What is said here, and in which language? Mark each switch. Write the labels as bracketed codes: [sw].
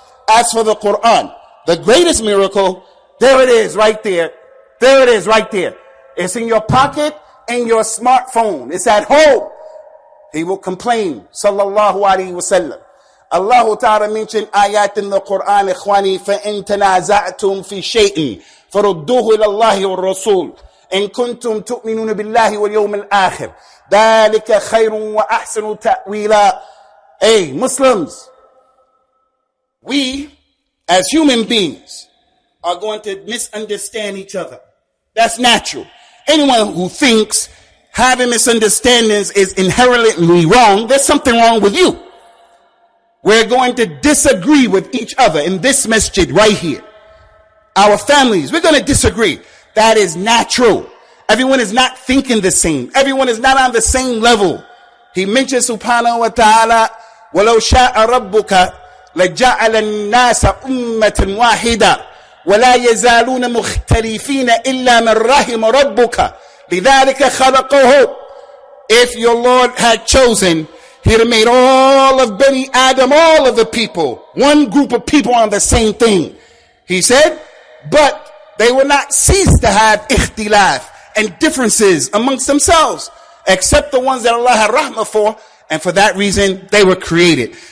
[en] As for the Quran, the greatest miracle, there it is right there. There it is right there. It's in your pocket, in your smartphone. It's at home. He will complain, sallallahu alaihi wasallam. Allah Ta'ala mentioned ayat in the Quran, ikhwani, [ar] فَإِن تَنَازَعْتُمْ فِي شَيْءٍ فَرُدُّوهُ إِلَى اللَّهِ وَالرَّسُولِ. إن كنتم تؤمنون بالله واليوم الآخر ذلك خير وأحسن تأويلا. [en] Hey, Muslims, we as human beings are going to misunderstand each other. That's natural. Anyone who thinks having misunderstandings is inherently wrong, there's something wrong with you. We're going to disagree with each other in this masjid right here. Our families, we're going to disagree. That is natural. Everyone is not thinking the same. Everyone is not on the same level. He mentions [ar] subhanahu wa ta'ala, وَلَوْ شَاءَ رَبُّكَ لَجَعَلَ النَّاسَ أُمَّةً وَاحِدًا وَلَا يَزَالُونَ مُخْتَلِفِينَ إِلَّا مَنْ رَحِمَ رَبُّكَ لِذَلِكَ خَلَقَهُ. [en] If your Lord had chosen, He'd have made all of Bani Adam, all of the people, one group of people on the same thing. He said, but they will not cease to have ikhtilaf and differences amongst themselves, except the ones that Allah had rahmah for, and for that reason, they were created.